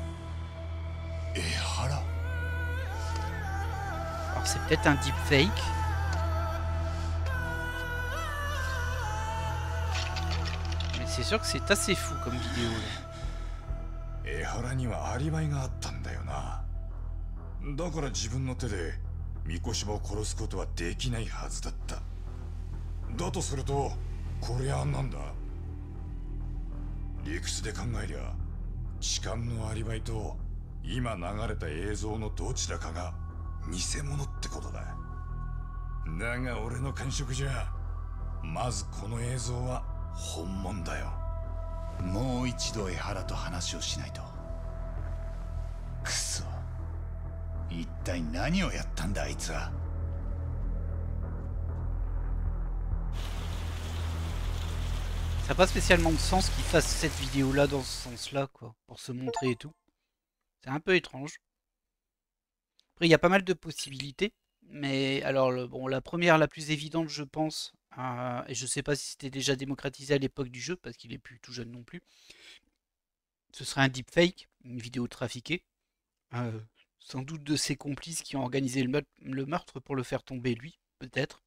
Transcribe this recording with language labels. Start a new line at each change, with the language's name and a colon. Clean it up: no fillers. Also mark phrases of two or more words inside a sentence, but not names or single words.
French: Ehara. Alors c'est peut-être un deepfake. Mais c'est sûr que c'est assez fou comme vidéo là.
Japanese: Eharaにはアリバイがあったんだよな。だから自分の手で三越島を殺すことはできないはずだった。だとするとこれはなんだ？理屈で考えりゃ痴漢のアリバイと今流れた映像のどちらかが偽物ってことだ。だが俺の感触じゃまずこの映像は本物だよ。もう一度江原と話をしないと。くそ、一体何をやったんだあいつは。
French: Ça n'a pas spécialement de sens qu'il fasse cette vidéo-là dans ce sens-là, quoi, pour se montrer et tout. C'est un peu étrange. Après, il y a pas mal de possibilités, mais alors, bon, la première, la plus évidente, je pense, et je sais pas si c'était déjà démocratisé à l'époque du jeu, parce qu'il est plus tout jeune non plus, ce serait un deepfake, une vidéo trafiquée, sans doute de ses complices qui ont organisé le meurtre pour le faire tomber lui, peut-être.